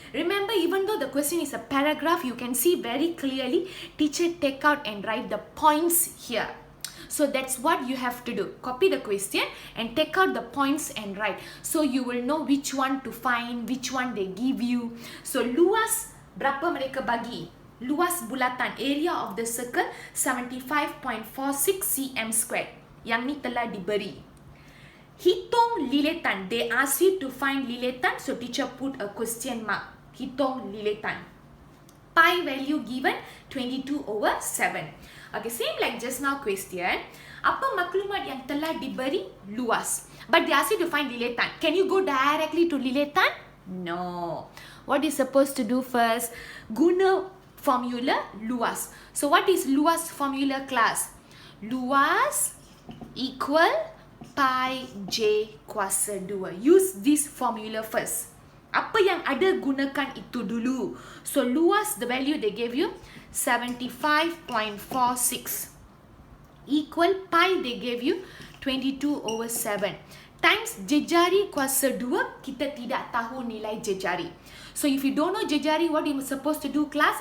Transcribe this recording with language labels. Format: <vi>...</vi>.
<en>Remember, even though the question is a paragraph, you can see very clearly, teacher take out and write the points here. So that's what you have to do. Copy the question and take out the points and write. So you will know which one to find, which one they give you.</en> <ms>So luas, berapa mereka bagi? Luas bulatan,</ms> <en>area of the circle, 75.46 cm squared.</en> <ms>Yang ni telah diberi. Hitung lilatan.</ms> <en>They ask you to find lilatan, so teacher put a question mark.</en> <ms>Hitung lilatan.</ms> <en>Pi value given 22 over 7. Okay, same like just now question.</en> <ms>Apa maklumat yang telah diberi? Luas.</ms> <en>But they ask you to find lilatan. Can you go directly to lilatan? No. What is supposed to do first?</en> <ms>Guna formula luas.</ms> <en>So what is luas formula class? Luas equal pi j kuasa 2. Use this formula first.</en> <ms>Apa yang ada gunakan itu dulu.</ms> <en>So luas, the value they gave you 75.46 equal pi they gave you 22 over 7 times jejari kuasa 2.</en> <ms>Kita tidak tahu nilai jejari.</ms> <en>So if you don't know jejari, what you supposed to do class?</en>